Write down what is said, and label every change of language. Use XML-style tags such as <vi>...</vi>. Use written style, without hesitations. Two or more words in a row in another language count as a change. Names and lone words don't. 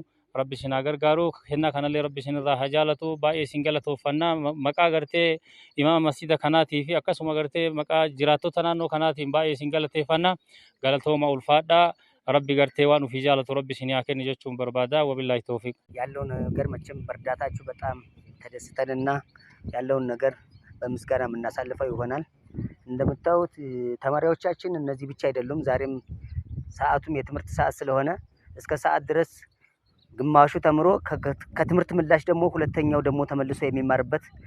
<om>Rabbi isin haa gargaaru kennaa kanallee rabbi isinirraa haa jaalatu baay'ee isin galatoofannaa maqaa gartee imaama masjida kanaatii fi akkasuma gartee maqaa jiraattota naannoo kanaatiin baay'ee isin galateeffannaa galatooma ulfaadhaa rabbi gartee waan ufii jaalatu rabbi isin haa kennu jechuun barbaada</om> <ar>وبالله التوفيق።</ar> <am>ያለውን ነገር መቼም በእርዳታችሁ በጣም ተደስተንና ያለውን ነገር በምስጋና የምናሳልፈው ይሆናል። እንደምታዩት ተማሪዎቻችን እነዚህ ብቻ አይደሉም። ዛሬም ሰዓቱም የትምህርት ሰዓት ስለሆነ እስከ ሰዓት ድረስ ግማሹ ተምሮ ከትምህርት ምላሽ ደግሞ ሁለተኛው ደግሞ ተመልሶ የሚማርበት</am>